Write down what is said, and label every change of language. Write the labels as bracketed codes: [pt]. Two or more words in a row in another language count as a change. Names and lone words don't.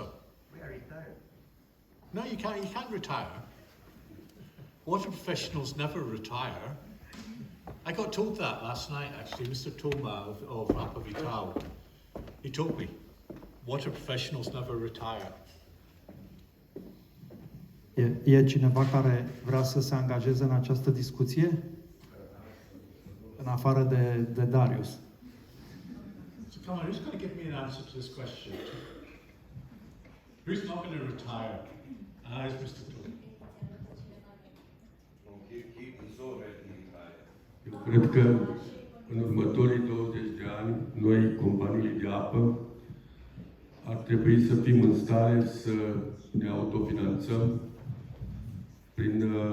[en] We are retired. No, you can't retire. Water professionals never retire. I got told that last night, actually. Mr. Toma of Apei, he told me, water professionals never retire. [ro] E cineva care vrea să se angajeze în această discuție? În afară de Darius. [en] So come on, who's going to give me an answer to this question? Who's not going to retire? It's Mr. Toma. [ro] Eu cred că în următorii 20 de ani, noi, companiile de apă, ar trebui să fim în stare să ne autofinanțăm prin